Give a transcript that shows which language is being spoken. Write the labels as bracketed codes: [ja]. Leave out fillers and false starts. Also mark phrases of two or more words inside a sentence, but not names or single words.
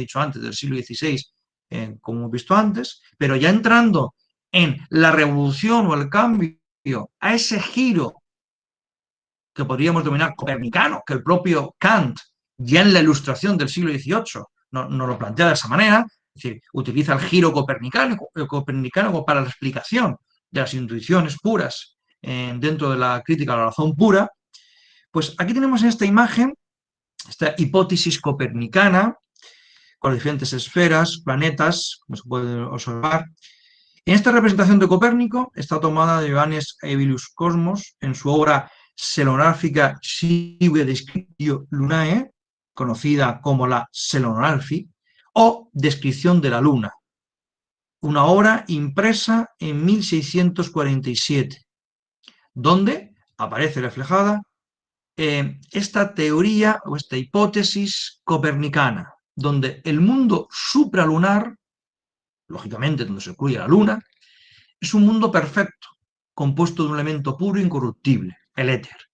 [es] dicho antes, del siglo XVI, como hemos visto antes, pero ya entrando en la revolución o el cambio a ese giro que podríamos denominar copernicano, que el propio Kant ya en la Ilustración del siglo XVIII nos lo plantea de esa manera, es decir, utiliza el giro copernicano para la explicación de las intuiciones puras dentro de la crítica a la razón pura. Pues aquí tenemos en esta imagen esta hipótesis copernicana con diferentes esferas, planetas, como se puede observar. En esta representación de Copérnico está tomada de Johannes Aelius Cosmos en su obra Selonarfica sive descriptio lunae, conocida como la Selonarfi, o Descripción de la Luna, una obra impresa en 1647, donde aparece reflejada esta teoría o esta hipótesis copernicana, donde el mundo supralunar, lógicamente donde se incluye la Luna, es un mundo perfecto, compuesto de un elemento puro e incorruptible, el éter.